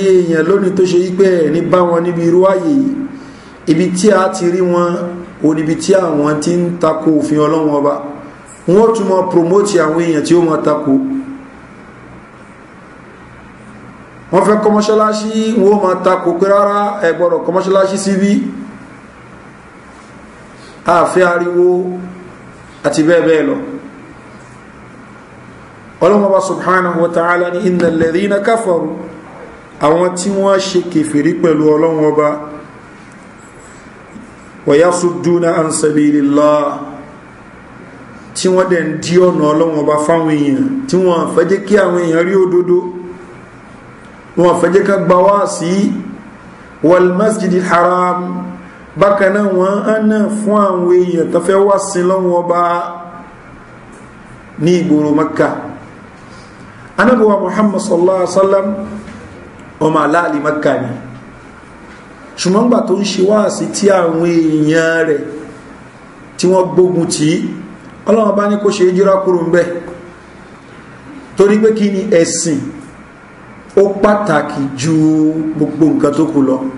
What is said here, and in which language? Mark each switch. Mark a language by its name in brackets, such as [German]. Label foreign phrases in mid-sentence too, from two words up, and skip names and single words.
[Yoruba] èèyàn lónìí tó ṣe wípé ní bá wọn níbi irú ààyè ibi tí a ti rí wọn o níbi tí àwọn tí ń tako òfin Ọlọ́run Ọba wọ́n tún mọ́ promote àwọn èèyàn tí ó mọ́ tako wọ́n fẹ́ kọmọ́ṣáláṣí wọ́n mọ́ tako pé rárá ẹ gbọ́dọ̀ kọmọ́ṣáláṣí síbí àfẹ́ ariwo àti bẹ́ẹ̀ bẹ́ẹ̀ lọ Ọlọ́hun Ọba [Arabic] سبحانه وتعالى [Yoruba] ní [Arabic] إن الذين كفروا [Yoruba] àwọn tí wọ́n ṣe kèfèrí pẹ̀lú Ọlọ́hun Ọba [Arabic] ويصدون عن سبيل الله [Yoruba] tí wọ́n dẹ̀ ń dí ọ̀nà Ọlọ́hun Ọba fáwọn èèyàn tí wọ́n fẹ́ jẹ́ kí àwọn èèyàn rí òdodo wọ́n fẹ́ jẹ́ ká gbà wá sí [Arabic] والمسجد الحرام [Yoruba] bákaná wọ́n ánà fún àwọn èèyàn tó fẹ́ wá sí Ọlọ́hun Ọba ní ìgboro Makka anabuwa Muhammad [Arabic] صلى الله عليه وسلم [Yoruba] ọmọ aláàlì Makka ni ṣùgbọ́n gbà tó ń ṣe wá sí tí àwọn èèyàn rẹ̀ tí wọ́n gbógun tí Ọlọ́hun Ọba ní kó ṣe hijira kúrò ń bẹ̀ torí pé kí ni ẹ̀sìn ó pàtàkì ju gbogbo nǹkan tó kù lọ